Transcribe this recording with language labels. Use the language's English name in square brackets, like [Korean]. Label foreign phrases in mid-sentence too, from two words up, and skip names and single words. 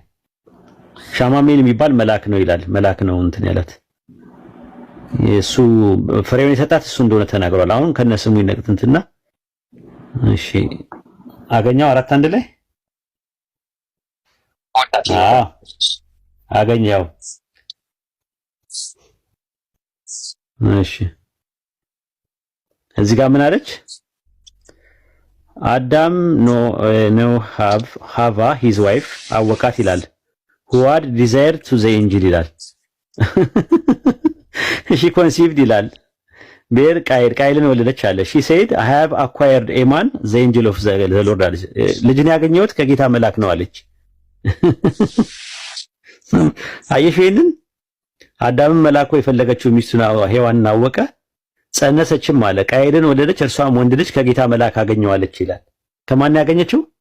[Amharic] ሻማሜል የሚባል መልአክ ነው ይላል። መልአክ ነው እንትን ያላት እሱ ፍሬውን የሰጣት እሱ እንደሆነ ተናግሯል። አሁን ከነስሙ ይነቅጥንትና እሺ አገኘው 4:1 ላይ አገኘው። እሺ እዚህ ጋር ምን አለች? አዳም [English] knew Hava his wife [Amharic] አወቃት ይላል። [English] who had desired to the angel [Amharic] ይላል። [English] she conceived [Amharic] ይላል። ቤር ቃይልን ወለደች አለ። [English] she said I have acquired a man the angel of the Lord [Amharic] አለች። ልጅን ያገኘሁት ከጌታ መልአክ ነው አለች። አየሽ ይሄንን አዳምን መልአኩ የፈለገችው ሚስቱን ሔዋንን አወቀ፣ ጸነሰችም አለ። ቃይልን ወለደች፣ እርሷም ወንድ ልጅ ከጌታ መልአክ አገኘዋለች ይላል። ከማን ያገኘችው?